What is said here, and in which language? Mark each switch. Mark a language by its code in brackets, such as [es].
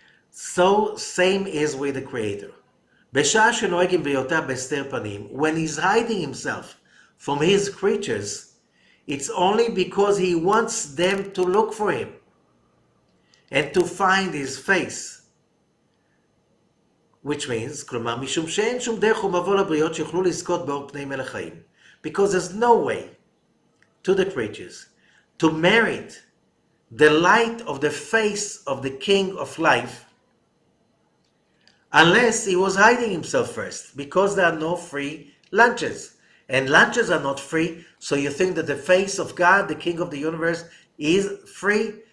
[en] So same is with the Creator. [he] בשעה שנוהגים בהיותה בהסתר פנים, [en] when he's hiding himself from his creatures, it's only because he wants them to look for him and to find his face. Which means, [he] כלומר, משום שאין שום דרך ומבוא לבריות שיוכלו לזכות באור פני מלך חיים. [en] Because there's no way to the creatures to merit the light of the face of the King of Life unless he was hiding himself first, because there are no free lunches. And lunches are not free, so you think that the face of God, the King of the universe, is free?